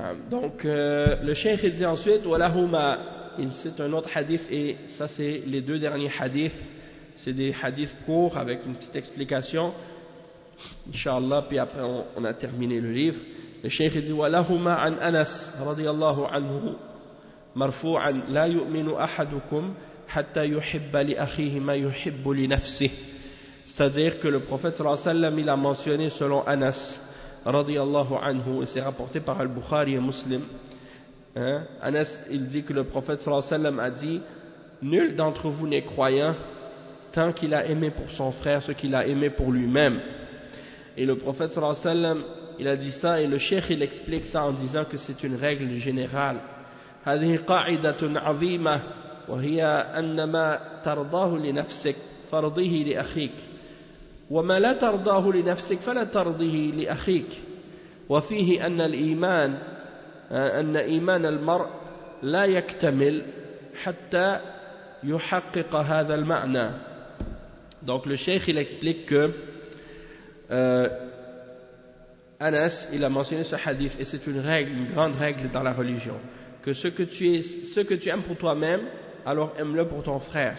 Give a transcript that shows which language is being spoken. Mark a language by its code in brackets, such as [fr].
[fr] Donc, le cheikh dit ensuite, Walahuma, il cite un autre hadith, et ça c'est les deux derniers hadiths, c'est des hadiths courts avec une petite explication, Inch'Allah, puis après on a terminé le livre. Le cheikh dit, [ar] Walahuma an Anas, radiyallahu anhu, مرفوعا لا يؤمن أحدكم حتى يحب لأخيه ما يحب لنفسه. [fr] C'est-à-dire que le prophète sallallahu alayhi wa sallam il a mentionné selon Anas radiyallahu anhu, et c'est rapporté par Al-Bukhari et Muslim, hein? Anas il dit que le prophète sallallahu alayhi wa sallam a dit, nul d'entre vous n'est croyant tant qu'il a aimé pour son frère ce qu'il a aimé pour lui-même. Et le prophète sallallahu alayhi wa sallam il a dit ça, et le cheikh il explique ça en disant que c'est une règle générale. [ar] هذه قاعدة عظيمة وهي أن ما ترضاه لنفسك فرضيه لأخيك وما لا ترضاه لنفسك فلا ترضيه لأخيك وفيه أن الإيمان أن إيمان المرء لا يكتمل حتى يحقق هذا المعنى. [fr] Donc le cheikh il explique que Anas il a mentionné ce hadith, et c'est une règle, une grande règle dans la religion. Que ce que tu aimes pour toi-même, alors aime-le pour ton frère.